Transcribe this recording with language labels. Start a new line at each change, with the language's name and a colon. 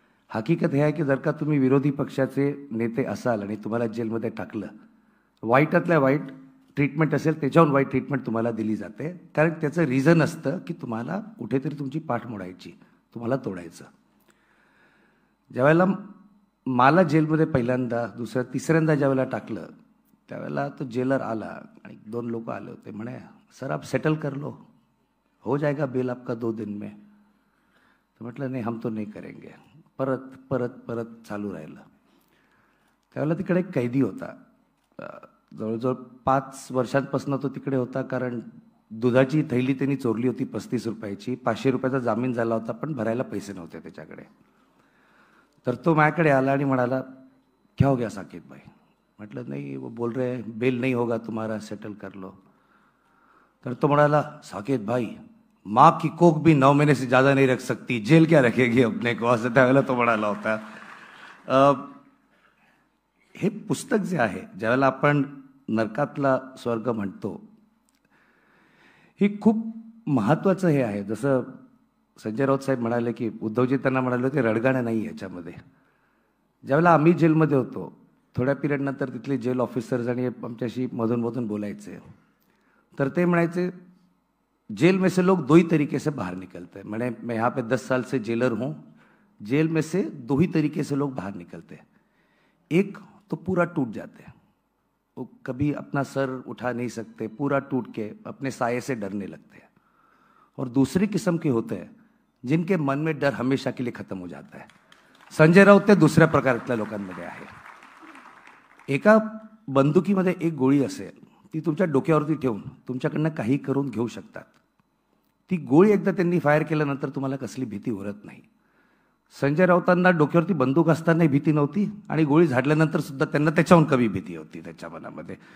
Marathi: हकीकत हे आहे की जर का तुम्ही विरोधी पक्षाचे नेते असाल आणि तुम्हाला जेलमध्ये टाकलं, वाईटातल्या वाईट ट्रीटमेंट असेल त्याच्याहून वाईट ट्रीटमेंट तुम्हाला दिली जाते. कारण त्याचं रिझन असतं की तुम्हाला कुठेतरी तुमची पाठ मोडायची, तुम्हाला तोडायचं. ज्यावेळेला मला जेलमध्ये पहिल्यांदा, तिसऱ्यांदा ज्यावेळेला टाकलं त्यावेळेला तो जेलर आला आणि 2 लोक आले होते.
Hindi: म्हणे सर आप सेटल कर लो, हो जाएगा बेल आपका 2 दिन में.
Marathi: तो म्हटलं नाही,
Hindi: हम तो नहीं करेंगे.
Marathi: परत परत परत चालू राहिलं. त्यावेळेला तिकडे एक कैदी होता. जवळजवळ 5 वर्षांपासून तो तिकडे होता. कारण दुधाची थैली त्यांनी चोरली होती 35 रुपयाची. 500 रुपयाचा जामीन झाला होता, पण भरायला पैसे नव्हते त्याच्याकडे. तर तो माझ्याकडे आला आणि म्हणाला
Hindi: क्या हो गया साकेत भाई.
Marathi: म्हटलं नाही,
Hindi: वो बोल रहे बेल नहीं होगा तुम्हारा, सेटल कर लो.
Marathi: तर तो म्हणाला,
Hindi: साकेत भाई, माँ की कोक भी 9 महीने से ज़्यादा नहीं रख सकती, जेल क्या रखेगी अपने को,
Marathi: असं त्यावेळेला तो म्हणाला होता. हे पुस्तक जे आहे, ज्यावेळेला आपण नरकातला स्वर्ग म्हणतो, हे खूप महत्त्वाचं हे आहे. जसं संजय राऊत साहेब म्हणाले की उद्धवजी त्यांना म्हणाले होते रडगाणं नाही याच्यामध्ये. ज्यावेळेला आम्ही जेलमध्ये होतो, थोड्या पिरियडनंतर तिथले जेल ऑफिसर्स आणि आमच्याशी मधून बोलायचे, तर ते म्हणायचे,
Hindi: जेल में से लोग दो ही तरीके से बाहर निकलते हैं. मैंने मैं यहाँ पे 10 साल से जेलर हूँ. जेल में से 2 ही तरीके से लोग बाहर निकलते हैं. एक तो पूरा टूट जाते हैं, वो कभी अपना सर उठा नहीं सकते, पूरा टूट के अपने साये से डरने लगते हैं. और दूसरी किस्म के होते हैं जिनके मन में डर हमेशा के लिए खत्म हो जाता है.
Marathi: संजय राऊत ते दुसऱ्या प्रकारातल्या लोकांमध्ये आहे. एका बंदुकीमध्ये एक गोळी असेल, ती तुमच्या डोक्यावरती ठेवून तुमच्याकडनं काही करून घेऊ शकतात. ती गोळी एकदा त्यांनी फायर केल्यानंतर तुम्हाला कसली भीती उरत नाही. संजय राऊतांना डोक्यावरती बंदूक असतानाही भीती नव्हती आणि गोळी झाडल्यानंतर सुद्धा त्यांना त्याच्याहून कमी भीती होती त्यांच्या मनामध्ये.